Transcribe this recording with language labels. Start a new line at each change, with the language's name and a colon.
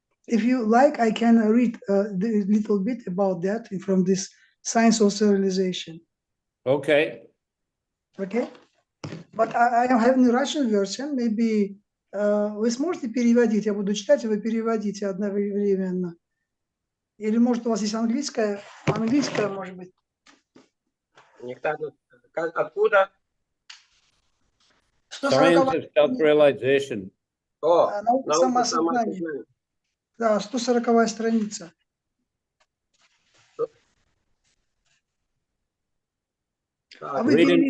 English: if you like, I can read a little bit about that from this Science of Civilization. Okay. Okay? But I am having a Russian version. Maybe
Russian: вы сможете переводить? Я буду читать, и вы переводите одновременно. Или, может, у вас есть английская, может быть? Откуда?
English: Science of self-realization. О,
Russian: Наука самоосознания. Да, 140-я страница. А вы
English: Read in